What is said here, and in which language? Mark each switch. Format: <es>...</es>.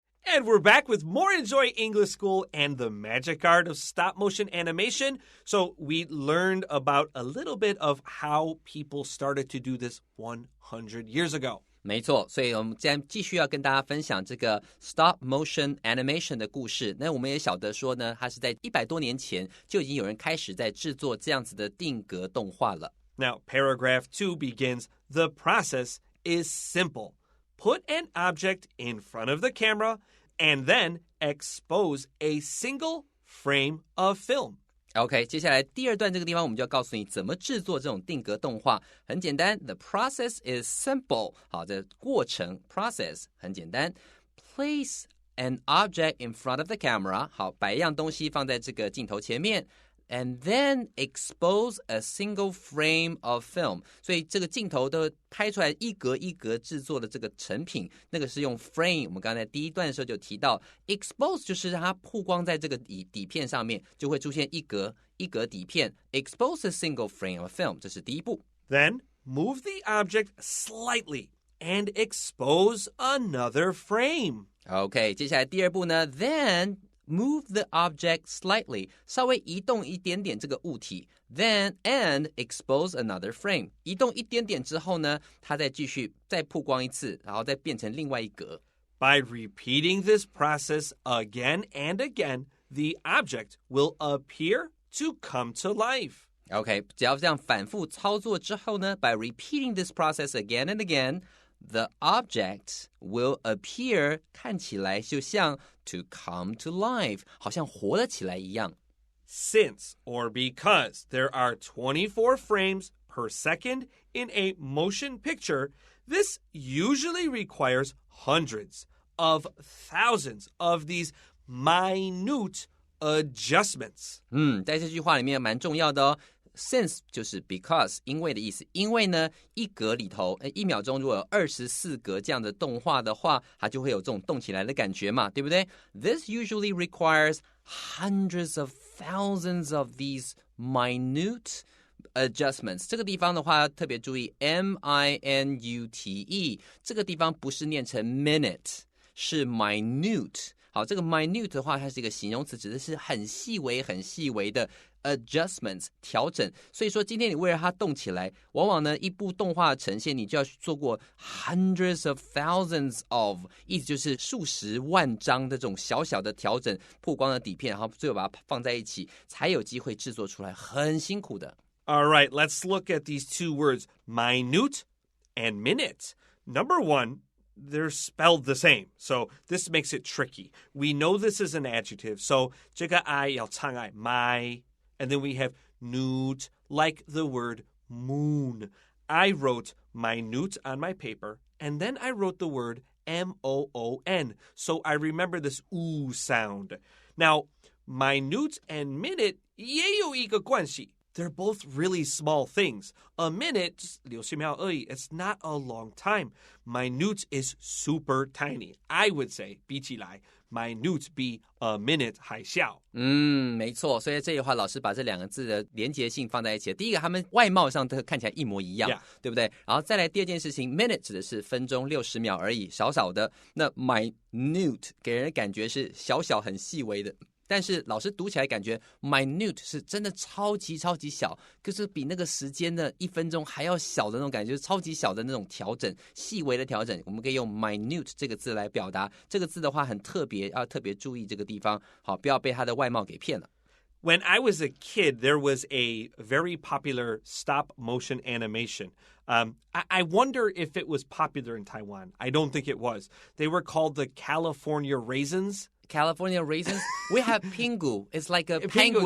<en>And we're back with more Enjoy English School and the magic art of stop-motion animation. So we learned about a little bit of how people started to do this 100 years ago.</en> <zh>没错，所以我们今天继续要跟大家分享这个 stop motion animation 的故事。那我们也晓得说呢，它是在100多年前就已经有人开始在制作这样子的定格动画了。</zh> <en>Now, paragraph 2 begins, the process is simple. Put an object in front of the camera,and then expose a single frame of film.</en> <zh>OK， 接下来第二段这个地方，我们就要告诉你怎么制作这种定格动画。很简单 ，</zh> <en>the process is simple。</en> <zh>好，这过程 process 很简单。</zh> <en>Place an object in front of the camera。</en> <zh>好，摆一样东西放在这个镜头前面。</zh> <en>And then expose a single frame of film，</en> <zh>所以这个镜头都拍出来一格一格制作的这个成品，那个是用 frame。我们刚才第一段的时候就提到 ，expose 就是让它曝光在这个底片上面，就会出现一格一格底片。</zh> <en>Expose a single frame of film， 这是第一步。 Then move the object slightly and expose another frame.</en> <zh>OK， 接下来第二步呢 ，then。</zh> <en>Move the object slightly，</en> <zh>稍微移动一点点这个物体 ，</zh> <en>then and expose another frame，</en> <zh>移动一点点之后呢，它再继续再曝光一次，然后再变成另外一格。</zh> <en>By repeating this process again and again, the object will appear to come to life.</en> <zh>OK， 只要这样反复操作之后呢 ，</zh> <en>by repeating this process again and again。 The object will appear</en> <zh>看起来就像</zh> <en>to come to life</en> <zh>好像活了起来一样</zh> <en>Since or because there are 24 frames per second in a motion picture, this usually requires hundreds of thousands of these minute adjustments.</en> <zh>在这句话里面蛮重要的哦。Since 就是 because 因为的意思，因为呢一格里头1秒钟如果有24格这样的动画的话，它就会有这种动起来的感觉嘛，对不对？</zh> <en>This usually requires hundreds of thousands of these minute adjustments.</en> <zh>这个地方的话特别注意 minute 这个地方不是念成 minute 是 minute。好，这个 minute 的话它是一个形容词，指的是很细微很细微的adjustments 调整，所以说今天你为了它动起来，往往呢一部动画呈现你就要做过</zh> <en>hundreds of thousands of，</en> <zh>意思就是数十万张的这种小小的调整，曝光的底片，然后最后把它放在一起，才有机会制作出来，很辛苦的。</zh> <en>All right, let's look at these two words, minute and minute. Number one, they're spelled the same, so this makes it tricky. We know this is an adjective, so</en> <zh>这个 I 要长 I,</zh> <en>my...And then we have newt, like the word moon. I wrote minute on my paper, and then I wrote the word M-O-O-N, so I remember this oo sound. Now, minute and minute</en> <zh>也有一个关系.</zh> <en>They're both really small things. A minute,</en> <zh>60秒而已,</zh> <en>it's not a long time. Minute is super tiny. I would say,</en> <zh>比起来</zh> <en>minute 比 a minute 还小。</en> <zh>没错，所以这里的话，老师把这两个字的连结性放在一起。第一个，他们外貌上都看起来一模一样，</zh> <en>Yeah.</en> <zh>对不对？然后再来第二件事情 ，minute 指的是分钟60秒而已，少少的。那 minute 给人的感觉是小小很细微的。但是老师读起来感觉 minute 是真的超级超级小，就是比那个时间的1分钟还要小的那种感觉，就是超级小的那种调整，细微的调整，我们可以用 minute 这个字来表达。这个字的话很特别，要特别注意这个地方，好，不要被它的外貌给骗了。</zh> <en>When I was a kid, there was a very popular stop motion animation. I wonder if it was popular in Taiwan. I don't think it was. They were called the California Raisins.California raisins. We have pingu. It's like a penguin.</en>